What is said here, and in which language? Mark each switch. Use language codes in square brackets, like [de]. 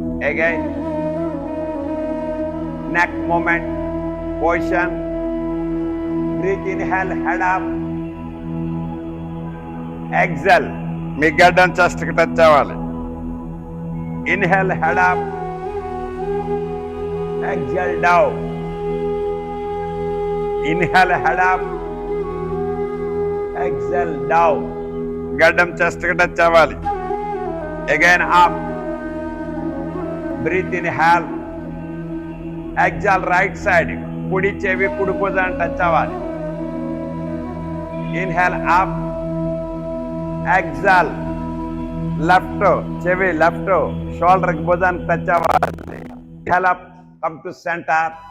[en] Again neck movement, position. Breathe, inhale, head up. Exhale, [te] మీ గడ్డం చెస్ట్కి touch అవ్వాలి. [en] Inhale, head up. Exhale, down. Inhale, head up. Exhale, down. [te] గడ్డం చెస్ట్కి touch అవ్వాలి. [en] Again up. Breathe, inhale. Exhale, right side. [te] కుడి చెవి కుడి భుజాన్ని touch అవ్వాలి. [en] Inhale, up. Exhale, [te] left చెవి లెఫ్ట్ షోల్డర్ కి భుజాన్ని టచ్ అవ్వాలి. [en] Inhale up, come to center.